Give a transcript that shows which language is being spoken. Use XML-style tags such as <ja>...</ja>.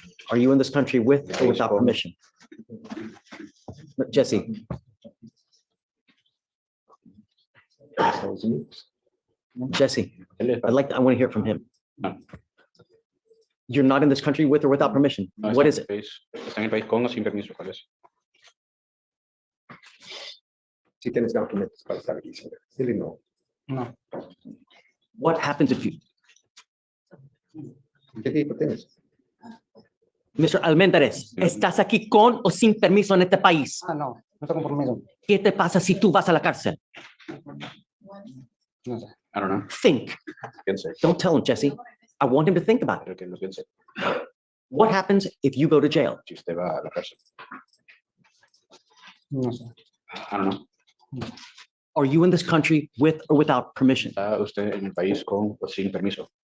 <en>Are you in this country with or without permission? Jesse. Jesse, I want to hear from him. You're not in this country with or without permission. What is it?</en> <es>Está en el país con o sin permiso, ¿cuál es? Si tienes documentos para estar aquí, señor. Dile no. No.</es> <en>What happens if you...</en> <es>¿Qué tipo tienes?</es> <en>Mr.</en> <es>Almendrez, ¿estás aquí con o sin permiso en este país? No, no tengo permiso. ¿Qué te pasa si tú vas a la cárcel? No sé.</es> <en>I don't know. Think. Don't tell him, Jesse. I want him to think about it. What happens if you go to jail?</en> <es>Si usted va a la cárcel. No sé.</es> <en>I don't know. Are you in this country with or without permission?</en> <es>¿Está usted en el país con o sin permiso?</es>